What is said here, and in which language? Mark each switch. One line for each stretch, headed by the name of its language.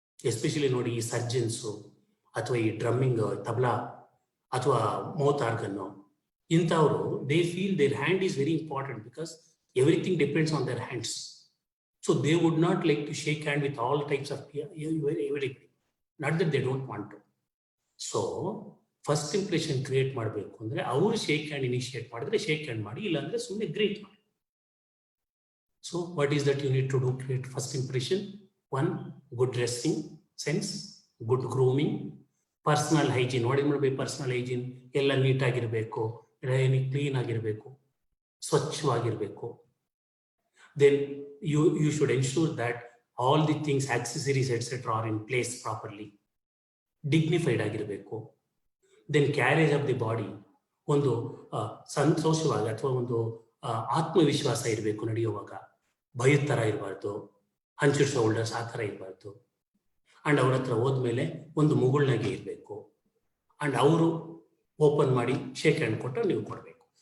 English: Especially ನೋಡಿ, ಈ surgeons ಅಥವಾ ಈ ಡ್ರಮ್ಮಿಂಗ್ ತಬಲಾ ಅಥವಾ ಮೌತ್ ಆರ್ಗನ್ನು, ಇಂಥವರು they feel their hand is very important because everything depends on their hands. So they would not like to shake hand with all types of everybody, not that they don't want to.
Kannada: So first impression create ಮಾಡಬೇಕು ಅಂದ್ರೆ ಅವರು shake hand initiate ಮಾಡಿದ್ರೆ shake hand ಮಾಡಿ, ಇಲ್ಲಾಂದ್ರೆ ಸುಮ್ಮನೆ greet ಮಾಡಿ.
English: So what is that you need to do to create first impression? One, good dressing sense, good grooming, personal hygiene. What is personal hygiene?
Kannada: ಎಲ್ಲ neat ಆಗಿರಬೇಕು, clean ಆಗಿರಬೇಕು, ಸ್ವಚ್ಛವಾಗಿರಬೇಕು.
English: Then you should ensure that all the things, accessories etc. are in place properly.
Kannada: Dignified ಆಗಿರಬೇಕು.
English: Then carriage of the body,
Kannada: ಒಂದು ಸಂತೋಷವಾಗಿ ಅಥವಾ ಒಂದು ಆತ್ಮವಿಶ್ವಾಸ ಇರಬೇಕು ನಡೆಯುವಾಗ. ಭಯದ ಥರ ಇರಬಾರ್ದು, ಹಂಚಿಡ್ ಶೋಲ್ಡರ್ಸ್ ಆ ಥರ ಇರಬಾರ್ದು. ಅಂಡ್ ಅವ್ರ ಹತ್ರ ಹೋದ್ಮೇಲೆ ಒಂದು ಮುಗುಳ್ನಾಗೆ ಇರಬೇಕು. ಅಂಡ್ ಅವರು ಓಪನ್ ಮಾಡಿ ಶೇಕ್ ಹ್ಯಾಂಡ್ ಕೊಟ್ಟು ನೀವು ಕೊಡಬೇಕು.